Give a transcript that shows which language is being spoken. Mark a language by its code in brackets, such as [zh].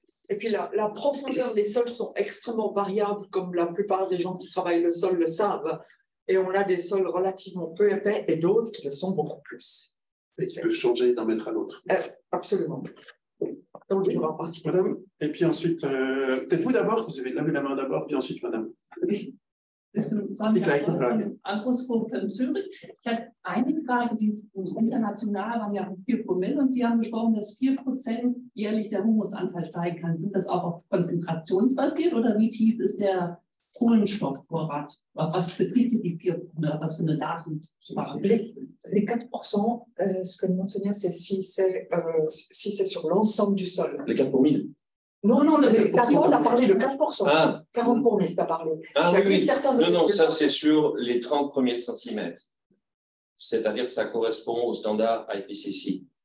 [fr] Et puis la profondeur des sols sont extrêmement variables, comme la plupart des gens qui travaillent le sol le savent. Et on a des sols relativement peu épais et d'autres qui le sont beaucoup plus. Et qui peuvent changer d'un mètre à l'autre. Absolument. Donc, je vais partir. Madame, et puis ensuite, peut-être vous d'abord, vous avez levé la main d'abord, puis ensuite, madame. [de] Das ist Anspruch von Zürich. Ich habe eine Frage, die international waren ja 4 Promille und Sie haben gesprochen, dass 4% jährlich der Humusanteil steigen kann. Sind das auch auf konzentrationsbasiert oder wie tief ist der Kohlenstoffvorrat? Auf was bezieht sich die 4 Promille? Was für eine Datensprache? [fr] Les 4%, ce que nous enseignons, c'est si c'est sur l'ensemble du sol. Les 4 pour 1000. Non, on a parlé de 4%. Ah. 40 pour 1000, tu as parlé. Ah oui, non, ça c'est sur les 30 premiers centimètres. C'est-à-dire que ça correspond au standard IPCC.